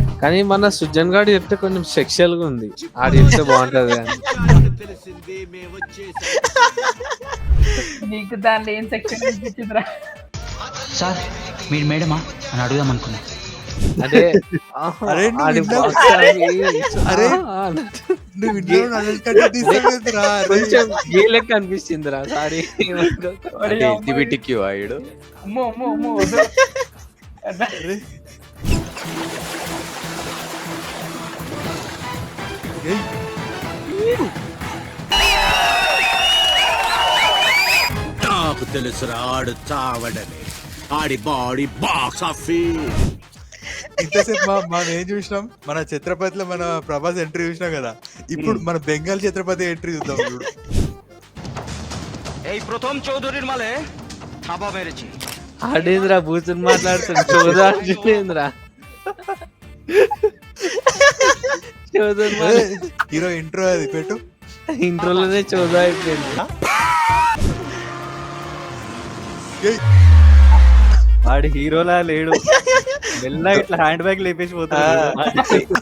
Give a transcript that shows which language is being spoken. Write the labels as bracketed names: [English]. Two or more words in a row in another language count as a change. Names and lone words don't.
[Telugu] కానీ మన సుజన్ గాడు చెప్తే కొంచెం సెక్షువల్ గా ఉంది, ఆడు చెప్తే బాగుంటది కానీ నీకు దాంట్లో ఏం సెక్షన్ అనిపించిందిరా? సార్ మీరు మేడమా అని అడుగుదాం అనుకున్నా. అదే అరే నువ్వు ఆడి విన్నావా? [English] box office. [Telugu] అరే నువ్వు విన్నావు నన్ను తీసుకోలేదురా. కొంచెం ఏ లెక్క అనిపిస్తుందిరా సారీ ఎల్జిబిటిక్యూ ఆయుడు. అమ్మో అమ్మో అమ్మో వద్దు. నాకు తెలుసురా ఆడు చావడని ఆడి [English] body box office. [Telugu] ఇంతసేపు మనం ఏం చూసినాం? మన ఛత్రపతిలో మన ప్రభాస్ ఎంట్రీ చూసినాం కదా. ఇప్పుడు మన బెంగాల్ ఛత్రపతి ఎంట్రీ చూద్దాం చూడు. [Bangla] এই প্রথম চৌধুরীর মালে থাবা মেরেছি। [Telugu] ఆడేంద్రా కూర్చుని మాట్లాడుతుంది చూడేంద్రా హీరో ఇంట్రో అది పెట్టు. ఇంట్రోలోనే చూదా అయిపోయింది. వాడు హీరోలా లేడు మెల్లగా ఇట్లా [English] hand bag [Telugu] లేపేసి పోతాడు.